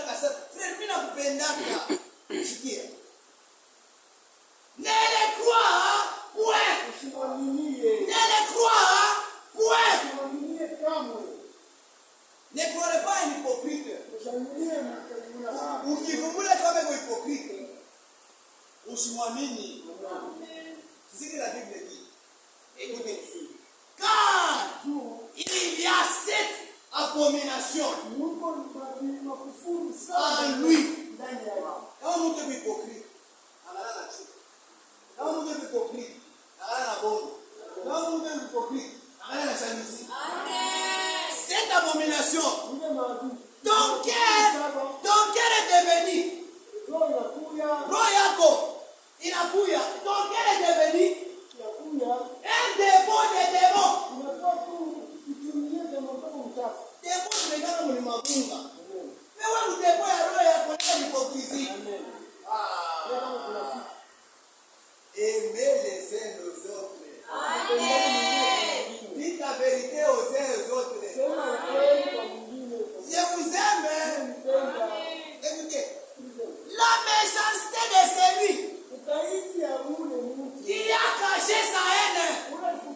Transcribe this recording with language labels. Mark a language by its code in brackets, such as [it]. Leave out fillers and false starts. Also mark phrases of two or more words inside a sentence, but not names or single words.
[sw] frère, mimi nakupendaka. Sikia. [fr] Ne le crois point. [sw] Usimwaminie. [fr] Ne le crois point. [sw] Usimwaminie kamwe. [fr] Ne crois pas un hypocrite. [sw] Usimwaminie mtakatifu. Ukivumbula kama uko hypocrite, usimwamini. [fr] C'est ce que la Bible dit. Écoutez ici. Car il y a cette abomination en lui. [sw] Kama mtu ni hypocrite, analala chini. Kama mtu ni hypocrite, analala bongo. Kama mtu ni hypocrite, analala shamisi. [fr] Cette abomination, ton cœur est devenu. [sw] Roho yako inakuya. [fr] Ton cœur est devenu un démon de démons. [sw] Démon tumekana mwenye mabunga. Wewe udemo ya roho yako ni hypocrisie. [fr] Aimez les uns aux autres. Dites la vérité aux uns aux autres. Je vous aime. Écoutez. La méchanceté de celui qui a caché sa haine.